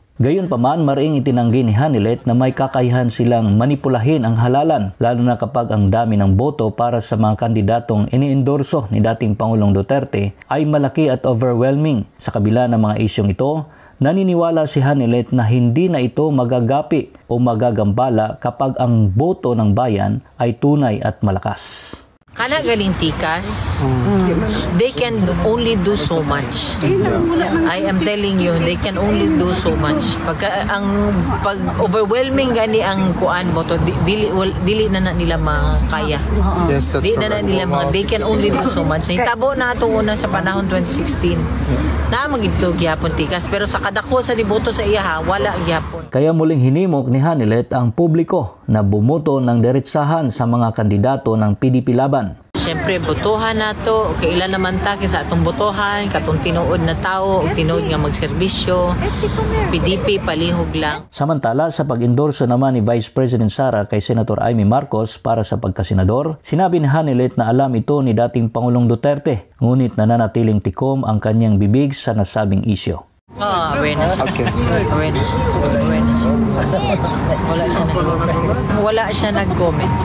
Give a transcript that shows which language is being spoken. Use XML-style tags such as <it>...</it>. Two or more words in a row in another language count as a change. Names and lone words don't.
<tl>Gayunpaman, maring itinanggi ni Hanelet na may kakayahan silang manipulahin ang halalan, lalo na kapag ang dami ng boto para sa mga kandidatong iniendorso ni dating Pangulong Duterte ay malaki at overwhelming. Sa kabila ng mga isyong ito, naniniwala si Hanelet na hindi na ito magagapi o magagambala kapag ang boto ng bayan ay tunay at malakas.</tl> <ceb>Kana galing tikas,</ceb> <en>they can only do so much. I am telling you, they can only do so much.</en> <ceb>Pag overwhelming gani ang kuan mo to, dili na nila makaya.</ceb> <en>Yes, that's correct. They can only do so much.</en> <ceb>Hitabo na ito una sa panahon 2016. Na magito gyapon tikas, pero sa kadako sa diboto sa iya wala gyapon.</ceb> <tl>Kaya muling hinimok ni Hanelet ang publiko na bumoto ng diretsahan sa mga kandidato ng PDP laban.</tl> <ceb>Siyempre, botohan na to. Kailan naman ta sa atong botohan, katong tinuod na tao, tinuod nga magserbisyo, PDP, palihog lang.</ceb> <tl>Samantala, sa pag-endorso naman ni Vice President Sara kay Senator Amy Marcos para sa pagkasenador, sinabi ni Hanelet na alam ito ni dating Pangulong Duterte, ngunit nananatiling tikom ang kanyang bibig sa nasabing isyo.</tl> <ceb>Awareness. Okay. Awareness. Wala siya nag-comment.</ceb>